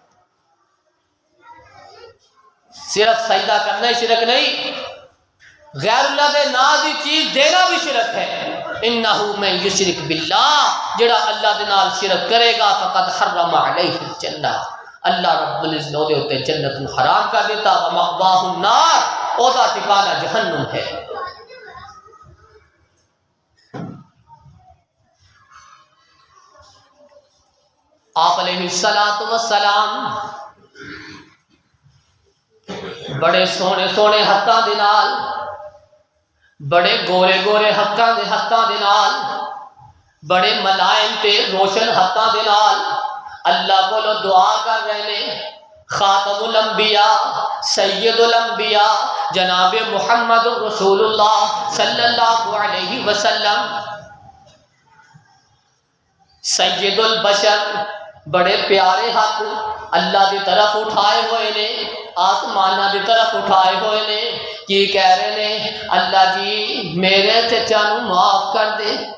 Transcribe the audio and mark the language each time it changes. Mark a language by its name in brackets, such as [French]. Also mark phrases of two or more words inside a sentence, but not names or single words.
[Urdu] صرف سجدہ کرنا ہی شرک نہیں، غیر اللہ کے نام دی چیز دینا بھی شرک ہے۔ [Arabic] انہو من یشرک باللہ، [Punjabi] جڑا اللہ دے نال شرک کرے گا [Arabic] فقد حرم علیہ الجنہ، [Punjabi] اللہ رب العزت دے اوتے جنت نو حرام کر دیتا، [Arabic] ومأواہ النار، [Punjabi] او دا ٹھکانہ جہنم ہے۔ آپ علیہ السلام بڑے سونے سونے ہتھاں دے نال، بڑے گورے گورے ہتھاں دے نال، بڑے ملائم تے روشن ہتھاں دے نال [Urdu] اللہ کو دعا کر رہے ہیں۔ [Arabic] خاتم الانبیاء، سید الانبیاء [Punjabi] جناب محمد رسول اللہ [Arabic] صلی اللہ علیہ وسلم، سید البشر، [Punjabi] بڑے پیارے ہاتھ اللہ دی طرف اٹھائے ہوئے نے، آسمانہ دی طرف اٹھائے ہوئے نے، کی کہہ رہے نے اللہ جی میرے چچا نو معاف کر دے،